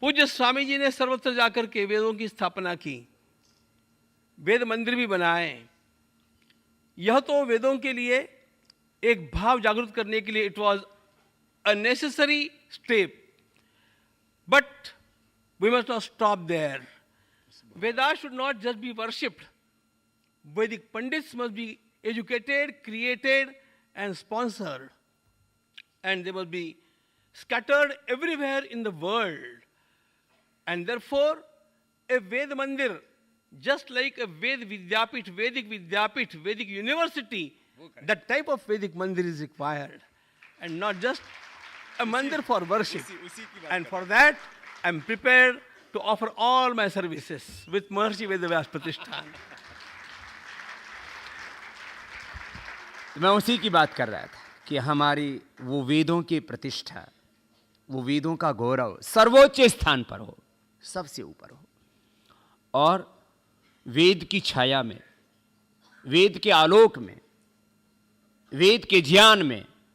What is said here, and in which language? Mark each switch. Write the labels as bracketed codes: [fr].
[hi] पूज्य स्वामी जी ने सर्वत्र जाकर के वेदों की स्थापना की, वेद मंदिर भी बनाए। यह तो वेदों के लिए एक भाव जागृत करने के लिए [en] It was a necessary step, but we must not stop there. Vedas should not just be worshipped. Vedic Pandits must be educated, created, and sponsored. And they must be scattered everywhere in the world. And therefore, a Ved Mandir just like a Vedic Vidyapit, Vedic university, that type of Vedic mandir is required, and not just a mandir for worship. And for that, I'm prepared to offer all my services with Maharshi Vedavyas Pratishthan. [hi] मैं उसी की बात कर रहा था कि हमारी वो वेदों की प्रतिष्ठा, वो वेदों का गौरव सर्वोच्च स्थान पर हो, सबसे ऊपर हो, और वेद की छाया में, वेद के आलोक में, वेद के ज्ञान में,